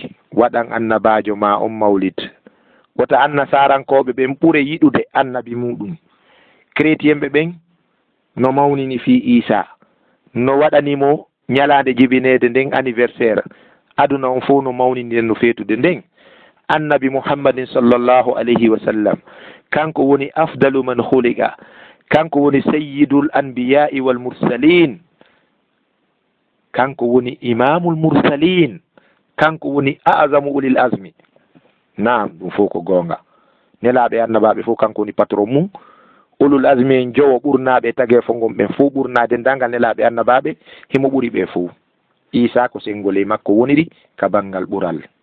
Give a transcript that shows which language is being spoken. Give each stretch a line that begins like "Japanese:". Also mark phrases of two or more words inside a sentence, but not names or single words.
Fula: waɗan annabajo ma on mawlid wota annasarankoɓe ɓen ɓuure yiɗude annabi muɗum chrétien ɓe ɓen no mawnini fi Isa no waɗanimo ñalade jibinede nden anniversaire aduna on fof no mawnini no feetude nden annabi muhammadin
Arabic: صلى الله عليه وسلم
Fula: kanko woni afdalu
Arabic: من خلق
Fula: kanko woni
Arabic: سيد الأنبياء والمرسلين
Fula: kanko woni
Arabic: إمام المرسلين
Fula: kanko woni
Arabic: أعظم أولي العزم
Fula: naam ɗum fof ko gonga nelaɓe annabaɓe fof kanko woni patron mum
Arabic: أولو العزم
Fula: en jowo ɓurnaɓe tage fo gon ɓen fof ɓurnade ndangal nelaɓe annabaɓe himo ɓuuri ɓe fof Isa ko sengole makko woniri ka bangal ɓural